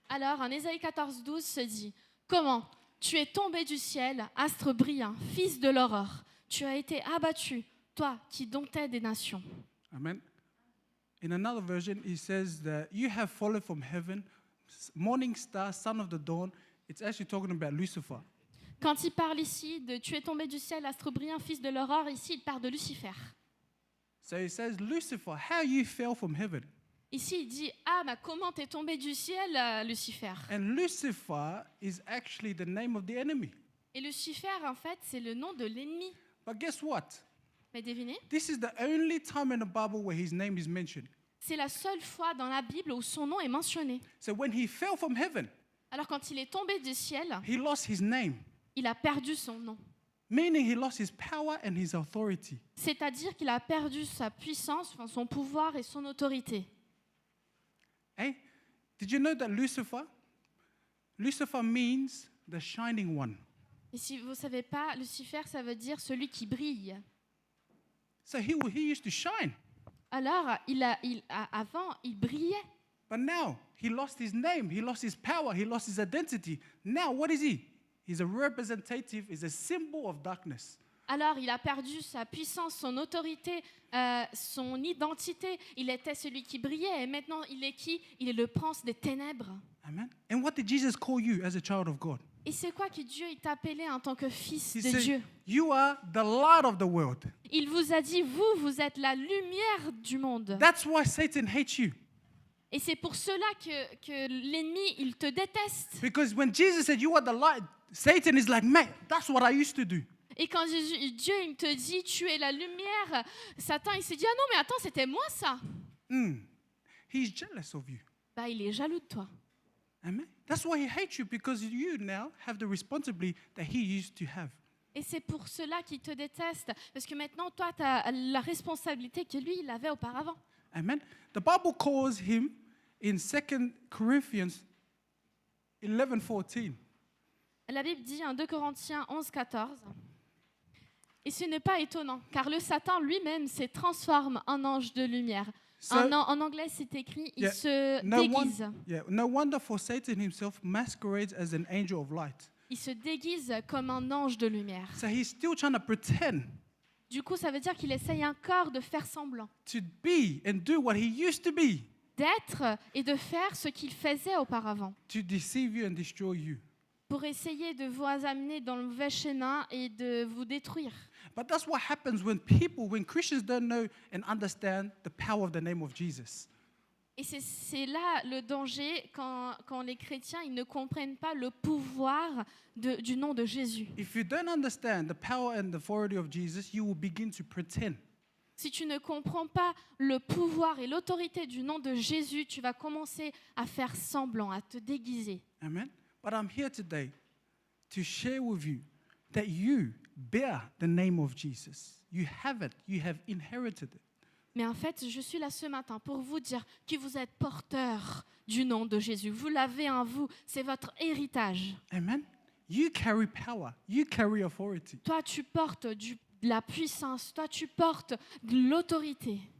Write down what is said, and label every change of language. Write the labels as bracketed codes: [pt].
[fr] Alors, en Ésaïe 14, 12 se dit « Comment tu es tombé du ciel, astre brillant, fils de l'aurore. Tu as été abattu, toi qui domptais des nations. Amen. [en] In another version, it says that you have fallen from heaven, morning star, son of the dawn. It's actually talking about Lucifer. » [fr] Quand il parle ici de « Tu es tombé du ciel, astre brillant, fils de l'aurore », ici, il parle de Lucifer. [en] So it says, Lucifer, how you fell from heaven. [fr] Ici, il dit « Ah, mais comment t'es tombé du ciel, Lucifer ?» [en] And Lucifer is actually the name of the enemy. [fr] Et Lucifer, en fait, c'est le nom de l'ennemi. [en] But guess what? [fr] Mais devinez, [en] This is the only time in the Bible where his name is mentioned. [fr] c'est la seule fois dans la Bible où son nom est mentionné. [en] So when he fell from heaven, [fr] Alors quand il est tombé du ciel, [en] he lost his name, [fr] il a perdu son nom. [en] meaning he lost his power and his authority. [fr] C'est-à-dire qu'il a perdu sa puissance, enfin, son pouvoir et son autorité. [en] Hey, did you know that Lucifer means the shining one? [fr] Et si vous ne savez pas, Lucifer, ça veut dire celui qui brille. [en] So he used to shine, [fr] Alors, avant, il brillait. [en] but now he lost his name, he lost his power, he lost his identity. Now what is he? He's a representative, he's a symbol of darkness. [fr] Alors, il a perdu sa puissance, son autorité, son identité. Il était celui qui brillait. Et maintenant, il est qui? Il est le prince des ténèbres. Amen. [en] And what did Jesus call you as a child of God? [fr] Et c'est quoi que Dieu t'a appelé en tant que fils [en] He [fr] de [en] said, [fr] Dieu? [en] you are the light of the world. [fr] Il vous a dit, vous êtes la lumière du monde. [en] That's why Satan hates you. [fr] Et c'est pour cela que l'ennemi, il te déteste. [en] Because when Jesus said you are the light, Satan is like, man, that's what I used to do. [fr] Et quand Dieu il te dit, tu es la lumière, Satan, il s'est dit, ah non, mais attends, c'était moi ça. [en] He's jealous of you. [fr] Bah, il est jaloux de toi. Amen. [en] That's why he hates you, because you now have the responsibility that he used to have. [fr] Et c'est pour cela qu'il te déteste. Parce que maintenant, toi, tu as la responsabilité que lui, il avait auparavant. Amen. [en] The Bible calls him in 2 Corinthians 11:14. [fr] La Bible dit en 2 Corinthiens 11, 14, « Et ce n'est pas étonnant, car le Satan lui-même se transforme en ange de lumière. » En anglais, c'est écrit, il se déguise. [en] No wonder for Satan himself masquerades as an angel of light. [fr] Il se déguise comme un ange de lumière. [en] So he's still trying to pretend [fr] Du coup, ça veut dire qu'il essaye encore de faire semblant, [en] to be and do what he used to be, [fr] d'être et de faire ce qu'il faisait auparavant, [en] to deceive you and destroy you. [fr] pour essayer de vous amener dans le mauvais chemin et de vous détruire. [en] But that's what happens when Christians don't know and understand the power of the name of Jesus. [fr] Et c'est là le danger quand les chrétiens ils ne comprennent pas le pouvoir du nom de Jésus. [en] If you don't understand the power and the authority of Jesus, you will begin to pretend. [fr] Si tu ne comprends pas le pouvoir et l'autorité du nom de Jésus, tu vas commencer à faire semblant, à te déguiser. Amen. [en] But I'm here today to share with you that you bear the name of Jesus. You have it. You have inherited it. [fr] Mais en fait, je suis là ce matin pour vous dire que vous êtes porteur du nom de Jésus. Vous l'avez en vous, c'est votre héritage. [en] Amen. You carry power. You carry authority. [fr] Toi, tu portes de la puissance. Toi, tu portes de l'autorité.